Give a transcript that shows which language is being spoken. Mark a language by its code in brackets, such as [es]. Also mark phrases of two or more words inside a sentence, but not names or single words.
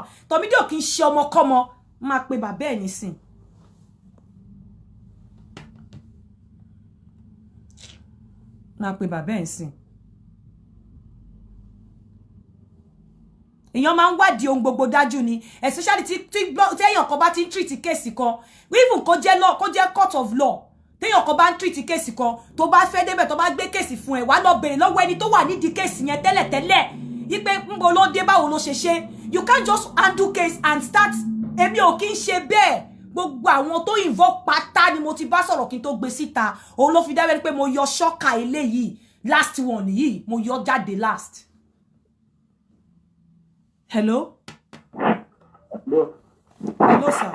[yo] Tómídé ò kì í ṣe ọmọkọ́mọ. Máa pe bàbá ẹ̀ nísìn. Máa pe bàbá ẹ̀ nísìn. Èèyàn máa ń wádìí ohun gbogbo dájú ni, especially téèyàn kan bá ti ń [en] treat case [yo] kan, even kó jẹ́ [en] court of law. [yo] Téèyàn kan bá ń [en] treat case [yo] kan, tó bá fẹ́ débẹ̀ tó bá gbé case fún ẹ, wá lọ bèrè lọ́wọ́ ẹni tó wà nídìí case yẹn tẹ́lẹ̀tẹ́lẹ̀. Ipe ńbo ló dé báwo ló ṣe ṣe. [en] You can't just handle case and start. [yo] Èmi ò kí ń ṣe bẹ́ẹ̀. Gbogbo àwọn tó involve pátá ni mo ti bá sọ̀rọ̀ kí n tó gbé síta. Òun ló fi dá bẹ́ẹ̀ pé mo yọ ṣọ́kà eléyìí [en] last one [yo] yìí mo yọ jáde last. [en] Hello? Hello, sir.